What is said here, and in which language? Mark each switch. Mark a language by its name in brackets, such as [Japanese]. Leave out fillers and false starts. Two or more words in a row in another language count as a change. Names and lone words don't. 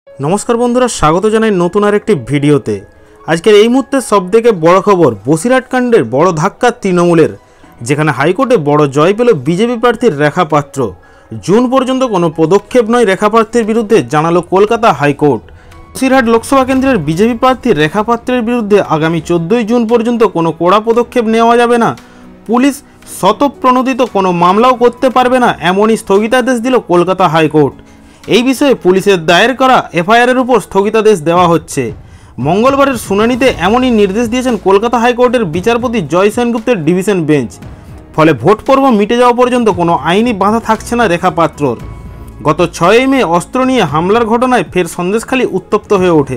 [Bangla] নমস্কার বন্ধুরা স্বাগত জানাই নতুন আরেকটি ভিডিওতে। आजकेर এই মুহূর্তে সবথেকে বড় খবর বসিরহাট কাণ্ডের বড় ধাক্কা তৃণমূলের, যেখানে হাইকোর্টে বড় জয় পেল বিজেপি প্রার্থী রেখা পাত্র। জুন পর্যন্ত কোনো পদক্ষেপ নয় রেখা প্রার্থীর বিরুদ্ধে জানালো কলকাতা হাইকোর্ট। बसিরহাট লোকসভা কেন্দ্রের বিজেপি প্রার্থী রেখা পাত্রের বিরুদ্ধে আগামী 14 জুন পর্যন্ত কোনো কড়া পদক্ষেপ नेওয়া যাবে না। পুলিশ স্বতঃপ্রণোদিত কোনো মামলাও করতে পারবে না एमनই স্থগিতাদেশ দিল কলকাতা হাইকোর্ট। এই বিষয়ে পুলিশের দায়ের করা এফআইআরের উপর স্থগিতাদেশ দেওয়া হচ্ছে। মঙ্গলবারের শুনানিতে এমনই নির্দেশ দিয়েছেন কলকাতা হাইকোর্টের বিচারপতি জয় সেনগুপ্তের ডিভিশন বেঞ্চ। ফলে ভোট পর্ব মিটে যাওয়া পর্যন্ত কোনো আইনি বাধা থাকছে না রেখা পাত্রর। গত 6 মে অস্ত্র নিয়ে হামলার ঘটনায় ফের সন্দেশখালী উত্তপ্ত হয়ে ওঠে।